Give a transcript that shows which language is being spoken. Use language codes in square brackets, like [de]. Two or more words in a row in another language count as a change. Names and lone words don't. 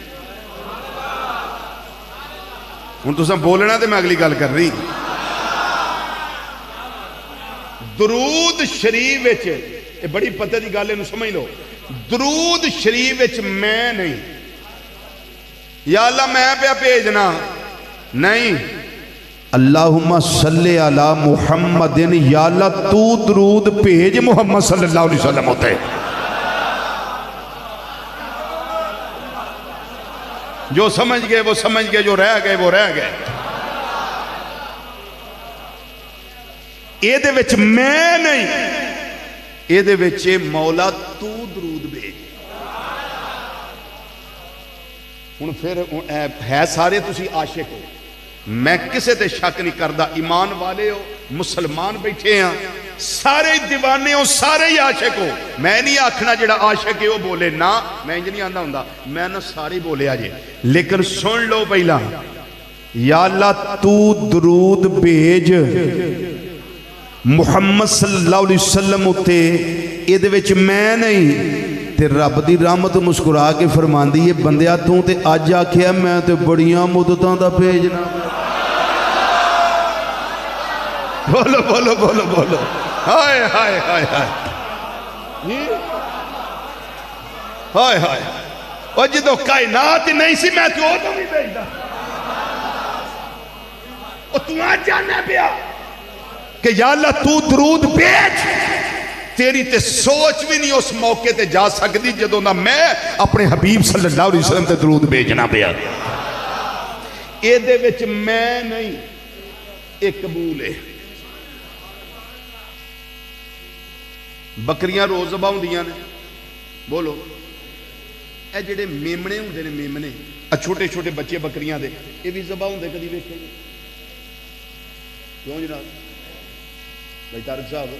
[pa] ਹੁਣ ਤੁਸਾਂ ਬੋਲਣਾ ਤੇ ਮੈਂ ਅਗਲੀ ਗੱਲ ਕਰ ਰਹੀ। ਦਰੂਦ ਸ਼ਰੀਫ ਵਿਚ ਯੇ ਬੜੀ ਪਤੇ ਕੀ ਗੱਲ, ਇਹਨੂੰ ਸਮਝ ਲੋ। ਦਰੂਦ ਸ਼ਰੀਫ ਵਿਚ ਮੈਂ ਨਹੀਂ। ਯਾ ਅੱਲਾਹ ਮੈਂ ਪਿਆ ਭੇਜਣਾ ਨਹੀਂ। [ar] اللهم صل على محمد, [pa] ਯਾ ਅੱਲਾਹ ਤੂੰ ਦਰੂਦ ਭੇਜ ਮੁਹੰਮਦ [ar] صلى الله عليه وسلم [pa] ਹੋਤੇ। ਜੋ ਸਮਝ ਗਏ ਵੋ ਸਮਝ ਗਏ, ਜੋ ਰਹਿ ਗਏ ਵੋ ਰਹਿ ਗਏ। ਇਹਦੇ ਵਿੱਚ ਮੈਂ ਨਹੀਂ, ਇਹਦੇ ਵਿੱਚ ਮੌਲਾ ਤੂੰ ਦਰੂਦ ਭੇਜ। ਹੁਣ ਫਿਰ ਹੈ ਸਾਰੇ ਤੁਸੀਂ ਆਸ਼ਿਕ ਹੋ, ਮੈਂ ਕਿਸੇ ਤੇ ਸ਼ੱਕ ਨਹੀਂ ਕਰਦਾ। ਈਮਾਨ ਵਾਲੇ ਹੋ, ਮੁਸਲਮਾਨ ਬੈਠੇ ਹੈਂ, ਸਾਰੇ ਦੀਵਾਨੇ ਹੋ, ਸਾਰੇ ਹੀ ਆਸ਼ਿਕ ਹੋ। ਮੈਂ ਨਹੀਂ ਆਖਣਾ ਜਿਹੜਾ ਆਸ਼ਿਕ ਹੈ ਵੋ ਬੋਲੇ ਨਾ, ਮੈਂ ਇੰਜ ਨਹੀਂ ਆਂਦਾ ਹੁੰਦਾ, ਮੈਂ ਨਾ ਸਾਰੇ ਬੋਲੇ ਅਜੇ। ਲੇਕਿਨ ਸੁਣ ਲੋ ਪਹਿਲਾ, ਯਾ ਅੱਲਾਹ ਤੂੰ ਦਰੂਦ ਭੇਜ ਮੁਹੰਮਦ [ar] صلى الله عليه وسلم [pa] ਉੱਤੇ, ਇਹਦੇ ਵਿਚ ਮੈਂ ਨਹੀਂ। ਤੇ ਰੱਬ ਦੀ ਰਹਿਮਤ ਮੁਸਕੁਰਾ ਕੇ ਫ਼ਰਮਾਂਦੀ ਹੈ, ਬੰਦਿਆ ਤੂੰ ਤੇ ਅੱਜ ਆਖਿਆ ਮੈਂ ਤੇ ਬੜੀਆਂ ਮੁੱਦਤਾਂ ਦਾ ਭੇਜਣਾ। ਬੋਲੋ ਬੋਲੋ ਬੋਲੋ ਬੋਲੋ, ਹਾਏ ਹਾਏ ਹਾਏ ਹਾਏ ਹਾਏ ਹਾਏ। ਔਰ ਜੋ ਕਾਇਨਾਤ ਹੀ ਨਹੀਂ ਸੀ ਮੈਂ ਤੋ ਉਦੋਂ ਭੀ ਭੇਜਦਾ। ਤੂੰ ਆਜ ਜਾਣਾ ਪਿਆ ਕਿ ਯਾ ਅੱਲਾਹ ਤੂੰ ਦਰੂਦ ਭੇਜ। ਤੇਰੀ ਤੇ ਸੋਚ ਭੀ ਨਹੀਂ ਉਸ ਮੌਕੇ ਤੇ ਜਾ ਸਕਦੀ ਜਦੋਂ ਦਾ ਮੈਂ ਅਪਣੇ ਹਬੀਬ [ar] صلى الله عليه وسلم [pa] ਤੇ ਦਰੂਦ ਭੇਜਣਾ ਪਿਆ। ਇਹਦੇ ਵਿਚ ਮੈਂ ਨਹੀਂ, ਇਕ ਕਬੂਲ ਹੈ। ਬੱਕਰੀਆਂ ਰੋਜ਼ ਜ਼ਬਹ ਹੁੰਦੀਆਂ ਨੇ, ਬੋਲੋ। ਯੇ ਜਿਹੜੇ ਮੇਮਣੇ ਹੁੰਦੇ ਨੇ, ਮੇਮਣੇ ਛੋਟੇ ਛੋਟੇ ਬੱਚੇ ਬੱਕਰੀਆਂ ਦੇ, ਯੇ ਭੀ ਜ਼ਬਹ ਹੁੰਦੇ, ਕਦੀ ਵੇਖੇ ਕਿਉਂ ਜਨਾਬ ਭਾਈ ਤਾਰਕ ਸਾਹਬ?